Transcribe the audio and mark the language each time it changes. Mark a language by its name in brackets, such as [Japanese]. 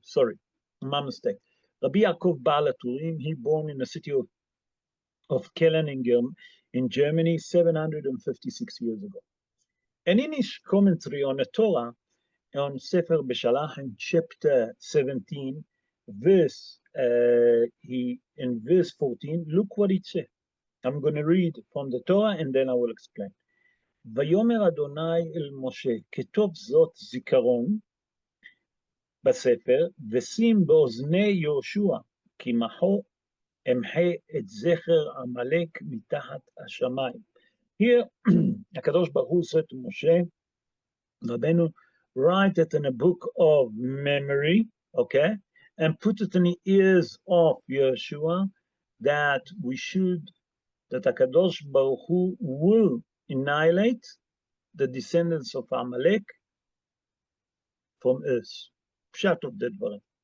[English] Sorry, my mistake. Rabbi Yaakov Baal HaTurim, he born in the city of Kellen in Germany 756 years ago. And in his commentary on the Torah, on Sefer Beshalach in chapter 17, verse he in verse 14, look what it says. I'm going to read from the Torah and then I will explain. [Hebrew] ויאמר אדוני אל משה, כתוב זאת זיכרון בספר, ושים באוזני יהושע, כי מחו אמחה את זכר עמלק מתחת השמיים. [English] Here, הקדוש ברוך הוא said to Moshe, Rabbeinu, write it in a book of memory, okay, and put it in the ears of Yeshua, that HaKadosh Baruch Hu will annihilate the descendants of Amalek from earth. Pshat of the dvarim.